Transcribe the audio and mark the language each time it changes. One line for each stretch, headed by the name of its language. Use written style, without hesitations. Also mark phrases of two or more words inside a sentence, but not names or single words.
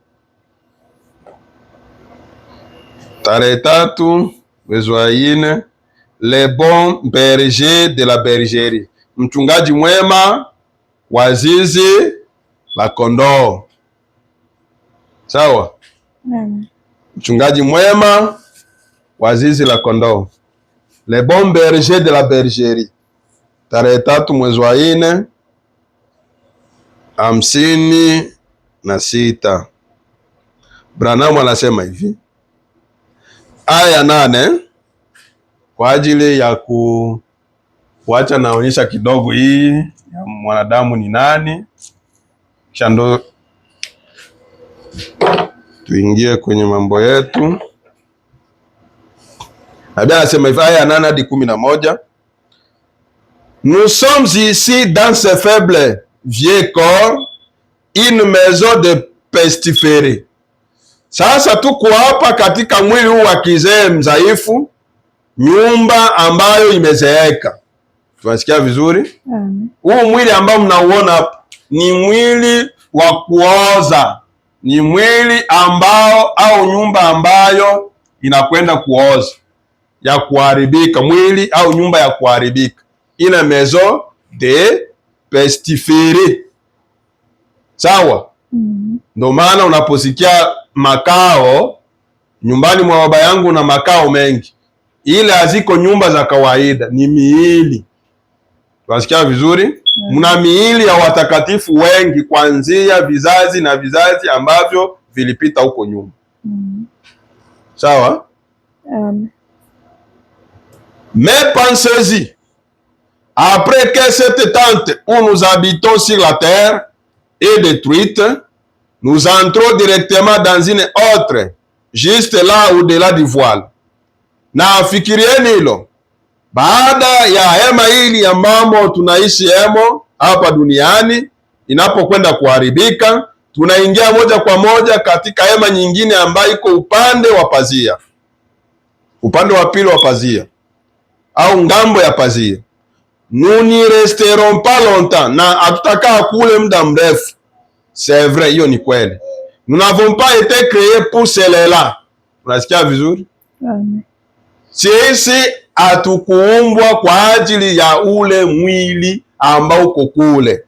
Swahili: Tarehe 3 mwezi wa 4,
French: Le Bon Berger de la Bergerie.
Swahili: mchungaji mwema wa zizi la kondoo. Sawa? Mchungaji mwema wa zizi la kondoo.
French: Le bon berger de la bergerie.
Swahili: Tarehe 3 mwezi wa 4 56. Branham anasema hivi, aya 8, kwa ajili ya kuacha naonyesha kidogo hii ya mwanadamu ni nani, kisha ndo tuingie kwenye mambo yetu. Biblia anasema hivi, aya 8 hadi 11,
French: nous sommes ici dans ce faible vieux corps une maison de pestiférés.
Swahili: Sasa tuko hapa katika mwili huu wa kizee mzaifu, nyumba ambayo imezeeka. Tunasikia vizuri? Huu mwili ambao mnauona hapa ni mwili wa kuoza, ni mwili ambao au nyumba ambayo inakwenda kuoza, ya kuharibika, mwili au nyumba ya kuharibika, ina
French: maison de pestiférés.
Swahili: Sawa? Ndio maana unaposikia makao nyumbani mwa baba yangu na makao mengi, ile haziko nyumba za kawaida, ni miili. Tunasikia vizuri? Mna miili ya watakatifu wengi kuanzia vizazi na vizazi ambavyo vilipita huko nyuma. Sawa?
French: Mais pensez-y, après que cette tente où nous habitons sur la terre est détruite, nous entrons directement dans une autre, juste là au-delà du voile.
Swahili: Na fikirieni hilo, baada ya hema hili ambamo tunaishi hemo hapa duniani inapokwenda kuharibika, tunaingia moja kwa moja katika hema nyingine ambayo iko upande wa pazia, upande wa pili wa pazia au ngambo ya pazia.
French: Nous n'y resterons pas longtemps,
Swahili: na hatutakaa kule muda mrefu.
French: C'est vrai,
Swahili: hiyo ni kweli.
French: Nous n'avons pas été créés pour cela.
Swahili: Unasikia vizuri? Sisi hatukuumbwa kwa ajili ya ule mwili ambao uko kule.